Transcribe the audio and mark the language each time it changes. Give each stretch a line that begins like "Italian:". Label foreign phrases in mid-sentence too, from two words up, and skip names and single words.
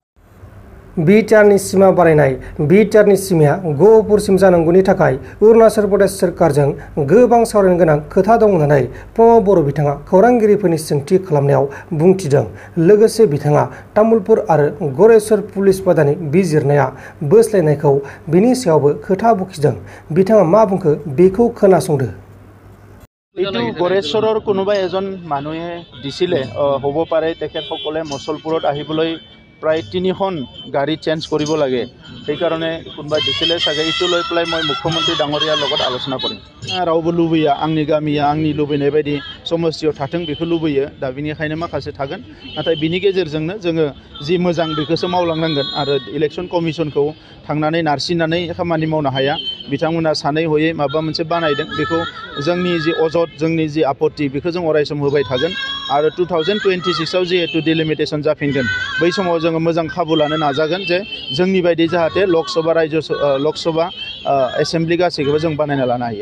Bodo: बिटिआरनि सिमा बारायनाय बिटिआरनि सिमाया गहपुरसिम जानांगौनि थाखाय अरुणाचल प्रदेश सोरखारजों गोबां सावरायनो गोनां खोथा दं होननानै प्रमद बर' बिथाङा खौरांगिरिफोरनि सोंथि खालामनायाव बुंथिदों लोगोसे बिथाङा तामुलपुर आरो गरेस्वर पुलिस बादानि बिजिरनाया बोस्लायनायखौ बिनि सायावबो खोथा बुखिदों बिथाङा मा बुंखो बेखौ खोनासंदो
Assamese: এইটো গৰেশ্বৰৰ কোনোবা এজন মানুহে দিছিলে হ'ব পাৰে তেখেতসকলে মছলপুৰত আহিবলৈ প্ৰায় 3খন গাড়ী চেঞ্জ কৰিব লাগে সেইকাৰণে কোনোবা দিছিলে চাগে এইটো লৈ পেলাই মই মুখ্যমন্ত্ৰী ডাঙৰীয়াৰ লগত আলোচনা কৰিম
Bodo: रावबो लुबैया आंनि गामिया आंनि लुबैनाय बायदि समस्थियाव थाथों बेखौ लुबैयो दा बेनिखायनो माखासे थागोन नाथाय बिनि गेजेरजोंनो जोङो जि मोजां बेखौसो मावलांनांगोन आरो इलेक्शन कमिसनखौ थांनानै नारसिननानै खामानि मावनो हाया बिथांमोना सानै हयै माबा मोनसे बानायदों बेखौ जोंनि जि अजद जोंनि जि आपत्ति बेखौ जों अरायसम होबाय थागोन आरो 2026 आव जिहेतु डिलिमिटेसन जाफिनगोन बै समाव जोङो मोजां खाबु लानो नाजागोन जे जोंनि बायदि जाहाथे लकसभा एसेम्ब्लि गासैखौबो जों बानायना लानो हायो